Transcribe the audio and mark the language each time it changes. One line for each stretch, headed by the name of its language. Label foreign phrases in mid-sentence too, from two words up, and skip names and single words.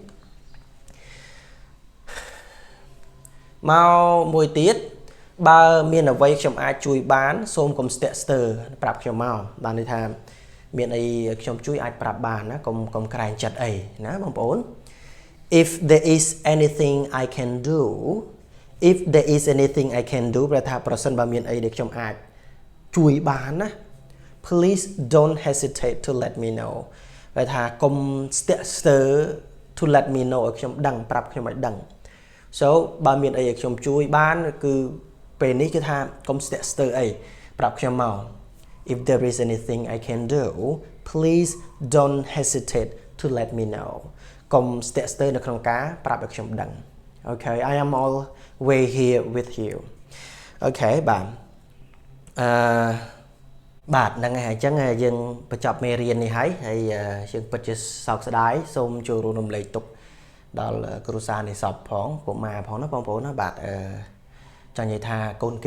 Khmer: មកមួយទៀតបើមានអ្វីខ្ញុំអាចជួយបានសូមកុំស្ទាក់ស្ទើរប្រាប់ខ្ញុំមកបានន័យថាមានអីខ្ញុំជួយអាចប្រាប់បានណាកុំក្រែងចិត្ត អីណាបងប្អូន
English: if there is anything I can do if there is anything I can do
Khmer: ប្រែថាប្រសិនបើមានអី ដែលខ្ញុំអាចជួយបានណា
English: please don't hesitate to let me know
Khmer: ប្រែថាកុំស្ទាក់ស្ទើរ to
English: let me know
Khmer: ឲ្យខ្ញុំដឹងប្រាប់ខ្ញុំឲ្យដឹង so បើមានអីឲ្យខ្ញុំជួយបានគឺពេលនេះគឺថាកុំស្ទាក់ស្ទើរអីប្រាប់ខ្ញុំមក
English: if there is anything I can do please don't hesitate to let me know
Khmer: កុំស្ទាក់ស្ទើរនៅក្នុងការប្រាប់ឲ្យខ្ញុំដឹង
English: okay I am always here with you okay
Khmer: បាទ បាទហ្នឹងហើយអញ្ចឹងយើងបញ្ចប់មេរៀននេះហើយយើងពិតជាសោកស្ដាយសូមចូលរួមរំលែកទុក្ខដល់គ្រួសារនៃសពផងកុមារផងណាបងប្អូនណាបាទចង់និយាយថាកូន